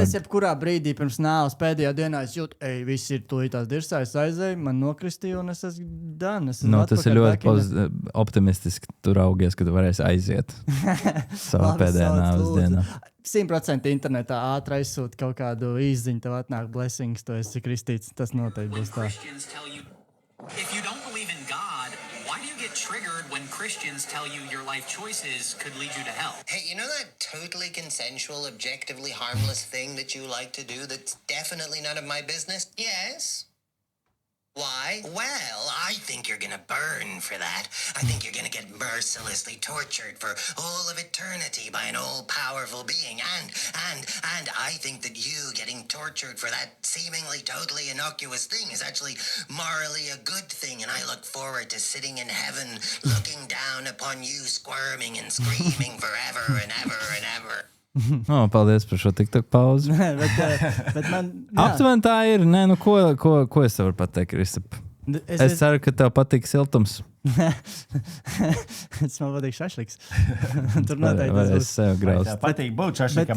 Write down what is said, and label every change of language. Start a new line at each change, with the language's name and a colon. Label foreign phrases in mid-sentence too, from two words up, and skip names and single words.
Latvian: Bet es jebkurā brīdī pirms nāves pēdējā dienā es jūtu, viss ir tūlītās dirsā, es aizēju, man nokristīju un es esmu done. Tas ir ļoti optimistiski. Tu raugies, ka tu varēsi aiziet savā pēdējā nāves dienā. 100% internetā ātri aizsūt kaut kādu īziņu, tev atnāk blessings, tu esi kristīts. Tas noteikti būs tā.
English: If you don't believe in God, why do you get triggered when Christians tell you your life choices could lead you to hell? Hey, you know that totally consensual, objectively harmless thing that you like to do that's definitely none of my business? Yes. Why? Well, I think you're gonna burn for that. I think you're gonna get mercilessly tortured for all of eternity by an all-powerful being. And I think that you getting tortured for that seemingly totally innocuous thing is actually morally a good thing. And I look forward to sitting in heaven looking down upon you squirming and screaming forever and ever and ever.
Latvian: Paldies par šo TikTok pauzi. Bet man... Aptuveni tā ir. Ko es tev varu pateikt, Kristap? Es ceru, ka tev patīk siltums. Tas man patīk šašliks. Tur noteikti es sev graustu. Patīk būt šašlikam.